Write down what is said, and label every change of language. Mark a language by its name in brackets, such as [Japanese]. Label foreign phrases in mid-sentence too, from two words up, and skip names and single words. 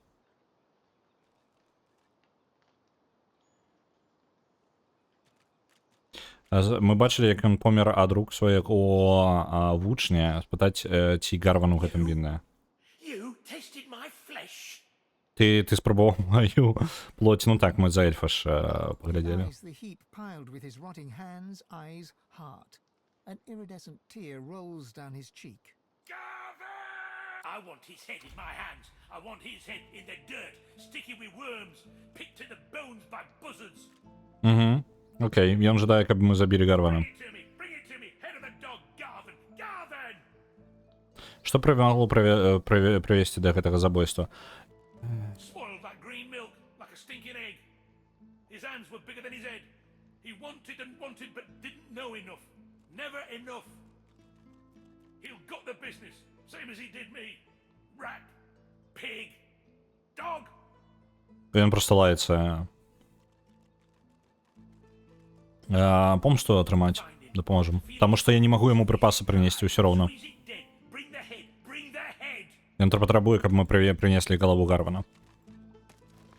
[Belarusian] Мы бачылі, як ён помер ад рук свайго вучня, спытаць, ці Гарван у гэтым вінная. Ты спрабаваў маю плоць, ну так, мы за эльфа ж паглядзелі. [English] I want his head in my hands. I want his head in the dirt, sticky with worms, picked to the bones by buzzards. [Belarusian] Окей, ён жадае, каб мы забілі Гарвана. Што прывяло прывесці да гэтага забойства? [English] Spoiled that green milk like a stinking egg. His hands were bigger than his head. He wanted and wanted but didn't know enough. Never enough. He'll got the business. Same as he did me. Rat, pig, dog. [Belarusian] Ён просто лаецца. Помсту атрымаць дапаможам. Таму што я не магу яму прыпасы прынесці ўсё роўна. Ён патрабуе, каб мы прынеслі галаву Гарвана.